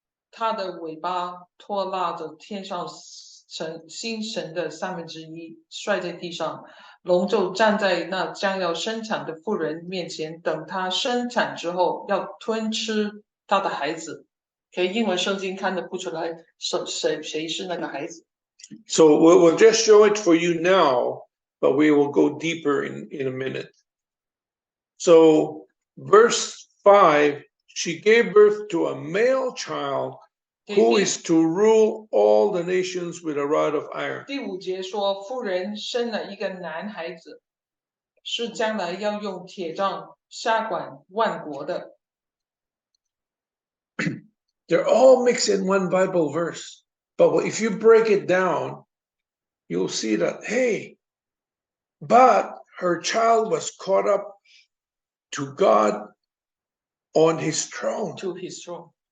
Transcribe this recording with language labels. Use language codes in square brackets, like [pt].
[zh] 它的尾巴拖拉着天上星神的1/3，摔在地上，龙就站在那将要生产的妇人面前，等她生产之后，要吞吃她的孩子。 OK， 英文圣经看得不出来谁是那个孩子。 [en] So we'll just show it for you now, but we will go deeper in a minute. So verse 5, she gave birth to a male child who is to rule all the nations with a rod of iron. [zh] 第5节说，妇人生了一个男孩子，是将来要用铁杖辖管万国的。 [en] They're all mixed in one Bible verse, but if you break it down, you'll see that, hey, but her child was caught up to God on his throne. To his throne.